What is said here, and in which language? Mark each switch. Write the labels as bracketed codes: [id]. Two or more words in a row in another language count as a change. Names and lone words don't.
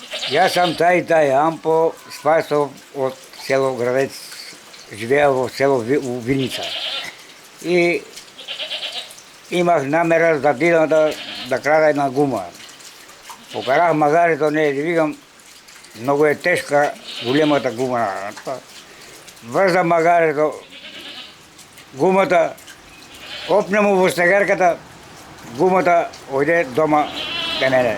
[sr] Ja sam taj Ampo Spasov od selo Gradec, živeo u selu u Vinica. [mk] I imах намера да бидам да крада една гума. Покарах магарито, не, викам, много е тежка големата гума. Врзам магарито, гумата, опна му во стегарката, гумата ојде дома кај мене.